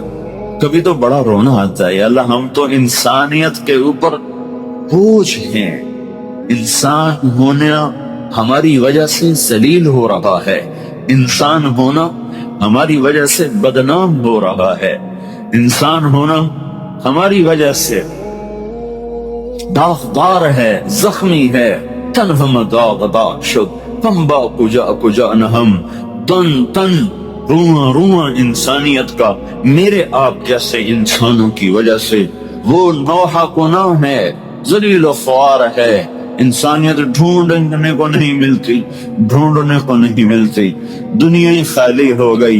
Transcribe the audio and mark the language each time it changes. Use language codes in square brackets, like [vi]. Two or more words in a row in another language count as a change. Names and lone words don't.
[ur] کبھی تو بڑا رونا آتا ہے، یا اللہ ہم تو انسانیت کے اوپر بوجھ ہیں، انسان ہونا ہماری وجہ سے ذلیل ہو رہا ہے، انسان ہونا ہماری وجہ سے بدنام ہو رہا ہے، انسان ہونا ہماری وجہ سے داغدار ہے، زخمی ہے۔ [fa] تنہم داغ داغ شد پنبا کجا کجا نہم، [ur] تن تن رواں رواں انسانیت کا میرے آپ جیسے انسانوں کی وجہ سے وہ نوحہ گناہ ہے، ذلیل و خوار ہے۔ انسانیت ڈھونڈنے کو نہیں ملتی، ڈھونڈنے کو نہیں ملتی، دنیا ہی خالی ہو گئی۔